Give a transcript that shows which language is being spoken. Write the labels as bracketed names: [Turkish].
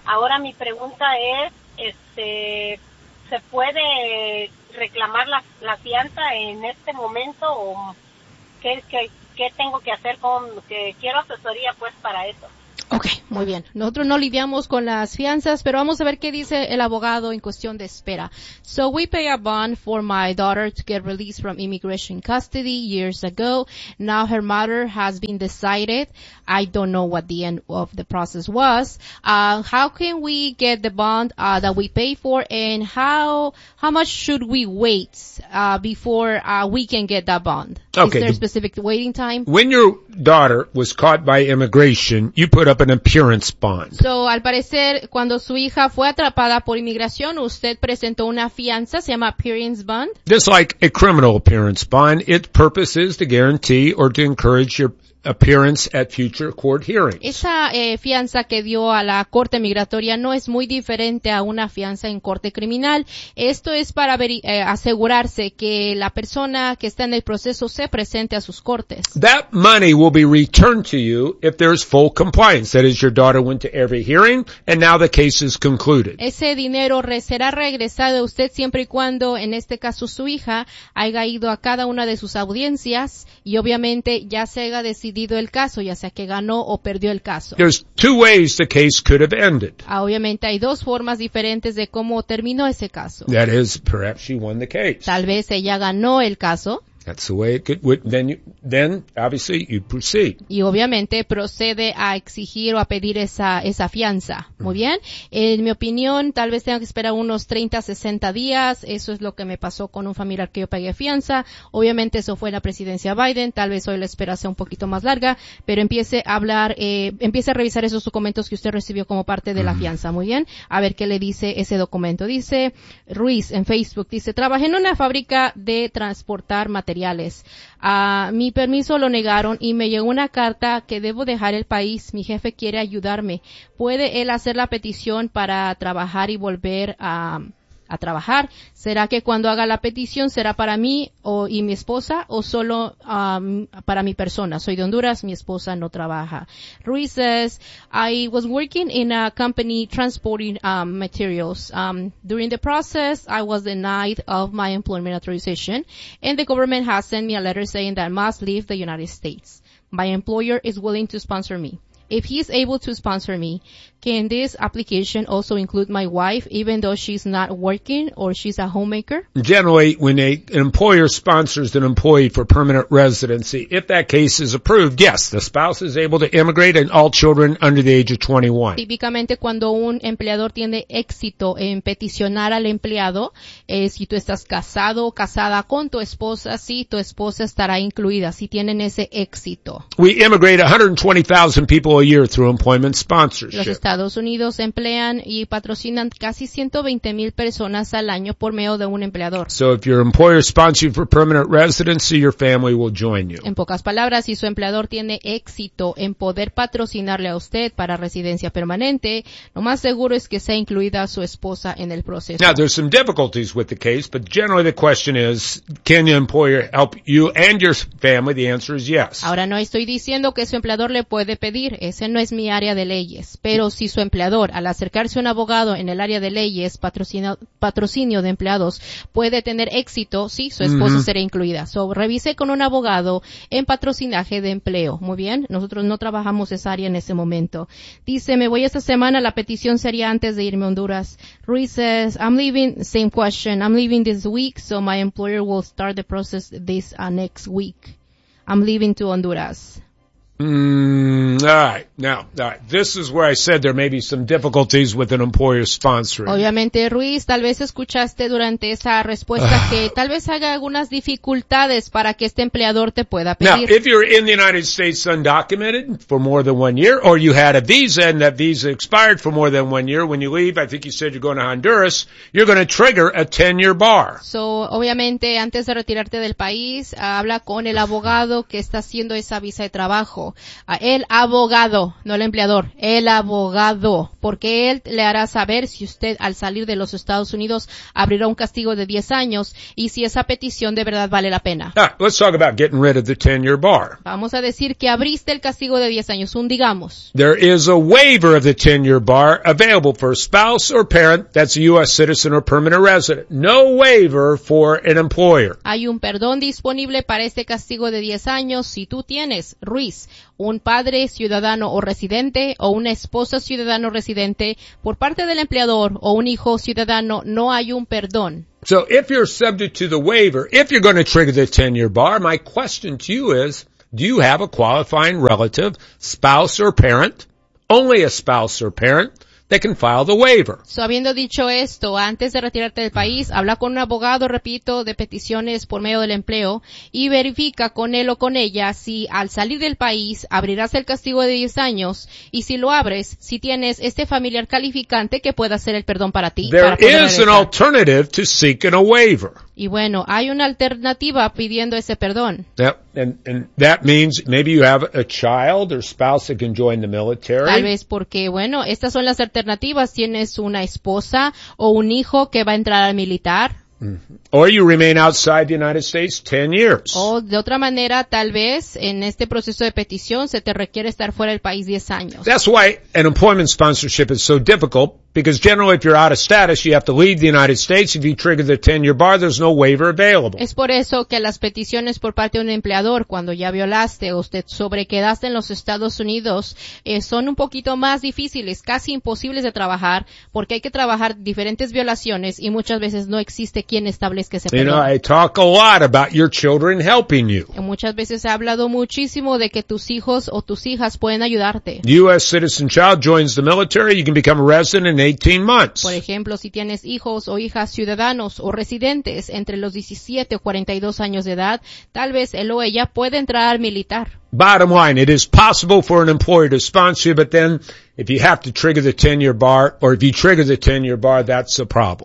[Spanish] Ahora mi pregunta es, ¿se puede reclamar la fianza en este momento o qué tengo que hacer? Quiero asesoría pues para eso. Okay, muy bien. Nosotros no lidiamos con las fianzas, pero vamos a ver qué dice el abogado en cuestión de espera. [English] So we pay a bond for my daughter to get released from immigration custody years ago. Now her matter has been decided. I don't know what the end of the process was. How can we get the bond that we pay for, and how much should we wait before we can get that bond? Okay. Is there a specific waiting time? When your daughter was caught by immigration, you put up an appearance bond. [Spanish] So, al parecer, cuando su hija fue atrapada por inmigración, usted presentó una fianza, se llama appearance bond. [English] Just like a criminal appearance bond, its purpose is to guarantee or to encourage your appearance at future court hearings. [Spanish] Esa fianza que dio a la corte migratoria no es muy diferente a una fianza en corte criminal. Esto es para asegurarse que la persona que está en el proceso se presente a sus cortes. [English] That money will be returned to you if there's full compliance. That is, your daughter went to every hearing and now the case is concluded. [Spanish] Ese dinero será regresado a usted siempre y cuando, en este caso, su hija haya ido a cada una de sus audiencias y obviamente ya se haya decidido el caso, ya sea que ganó o perdió el caso. [English] There's two ways the case could have ended. [Spanish] Obviamente hay dos formas diferentes de cómo terminó ese caso. [English] That is, perhaps she won the case. [Spanish] Tal vez ella ganó el caso. [English] That's the way it could, then obviously you proceed. [Spanish] Y obviamente procede a exigir o a pedir esa fianza. Muy bien. En mi opinión, tal vez tenga que esperar unos 30, 60 días. Eso es lo que me pasó con un familiar que yo pagué fianza. Obviamente eso fue la presidencia Biden. Tal vez hoy la espera sea un poquito más larga, pero empiece a revisar esos documentos que usted recibió como parte de la fianza. Muy bien. A ver qué le dice ese documento. Dice Ruiz en Facebook, dice, trabajé en una fábrica de transportar materiales. Mi permiso lo negaron y me llegó una carta que debo dejar el país. Mi jefe quiere ayudarme. ¿Puede él hacer la petición para trabajar y volver a trabajar? ¿Será que cuando haga la petición será para mí y mi esposa o solo para mi persona? Soy de Honduras, mi esposa no trabaja. [English] Ruiz says, I was working in a company transporting materials. During the process, I was denied of my employment authorization and the government has sent me a letter saying that I must leave the United States. My employer is willing to sponsor me. If he is able to sponsor me, can this application also include my wife, even though she's not working or she's a homemaker? Generally, when an employer sponsors an employee for permanent residency, if that case is approved, yes, the spouse is able to immigrate and all children under the age of 21. [Spanish] Típicamente, cuando un empleador tiene éxito en peticionar al empleado, si tú estás casado o casada con tu esposa, sí, tu esposa estará incluida, si tienen ese éxito. [English] We immigrate 120,000 people a year through employment sponsorship. [Spanish] Los Estados Unidos emplean y patrocinan casi 120,000 personas al año por medio de un empleador. [English] So if your employer sponsors you for permanent residency, your family will join you. [Spanish] En pocas palabras, si su empleador tiene éxito en poder patrocinarle a usted para residencia permanente, lo más seguro es que sea incluida su esposa en el proceso. [English] Now, there's some difficulties with the case, but generally the question is, can your employer help you and your family? The answer is yes. [Spanish] Ahora no estoy diciendo que su empleador le puede pedir. Ese no es mi área de leyes, pero si su empleador, al acercarse a un abogado en el área de leyes, patrocinio de empleados, puede tener éxito, sí, su esposa será incluida. So, revise con un abogado en patrocinaje de empleo. Muy bien, nosotros no trabajamos esa área en ese momento. Dice, me voy esta semana, la petición sería antes de irme a Honduras. [English] Ruiz says, I'm leaving, same question, I'm leaving this week, so my employer will start the process this next week. I'm leaving to Honduras. All right. This is where I said there may be some difficulties with an employer sponsoring. [Spanish] Obviamente, Ruiz, tal vez escuchaste durante esa respuesta que tal vez haga algunas dificultades para que este empleador te pueda pedir. [English] Now, if you're in the United States undocumented for more than 1 year, or you had a visa and that visa expired for more than 1 year, when you leave, I think you said you're going to Honduras, you're going to trigger a 10-year bar. [Spanish] So, obviamente, antes de retirarte del país, habla con el abogado que está haciendo esa visa de trabajo. El abogado, no el empleador, el abogado, porque él le hará saber si usted al salir de los Estados Unidos abrirá un castigo de 10 años y si esa petición de verdad vale la pena. [English] Right, let's talk about getting rid of the 10-year bar. [Spanish] Vamos a decir que abriste el castigo de 10 años, un digamos. [English] There is a waiver of the 10-year bar available for a spouse or parent that's a U.S. citizen or permanent resident. No waiver for an employer. [Spanish] Hay un perdón disponible para este castigo de 10 años si tú tienes, Ruiz, un padre ciudadano o residente o una esposa ciudadano residente por parte del empleador o un hijo ciudadano, no hay un perdón. [English] So if you're subject to the waiver, if you're going to trigger the 10-year bar, my question to you is, do you have a qualifying relative, spouse or parent, only a spouse or parent, that can file the waiver? [Spanish] So habiendo dicho esto, antes de retirarte del país, habla con un abogado, repito, de peticiones por medio del empleo y verifica con él o con ella si al salir del país abrirás el castigo de 10 años y si lo abres, si tienes este familiar calificante que pueda hacer el perdón para ti. [English] There [Spanish] para poder [English] is [Spanish] regresar. [English] An alternative to seeking a waiver. [Spanish] Y bueno, hay una alternativa pidiendo ese perdón. [English] Yep. And that means maybe you have a child or spouse that can join the military. [Spanish] Tal vez porque, bueno, estas son las alternativas. Tienes una esposa o un hijo que va a entrar al militar. [English] Or you remain outside the United States 10 years. [Spanish] O de otra manera, tal vez en este proceso de petición se te requiere estar fuera del país 10 años. [English] That's why an employment sponsorship is so difficult. Because generally, if you're out of status, you have to leave the United States. If you trigger the 10-year bar, there's no waiver available. [Spanish] Es por eso que las peticiones por parte de un empleador, cuando ya violaste o usted sobrequedaste en los Estados Unidos, son un poquito más difíciles, casi imposibles de trabajar, porque hay que trabajar diferentes violaciones y muchas veces no existe quien establezca ese perdón. [English] You know, I talk a lot about your children helping you. [Spanish] Y muchas veces he hablado muchísimo de que tus hijos o tus hijas pueden ayudarte. [English] U.S. citizen child joins the military, you can become a resident in 18 months. [Spanish] Por ejemplo, si tienes hijos o hijas ciudadanos o residentes entre los 17 o 42 años de edad, tal vez él o ella puede entrar militar. [English] Bottom line, it is possible for an employer to sponsor you, but then if you have to trigger the 10-year bar, or if you trigger the 10-year bar, that's a problem.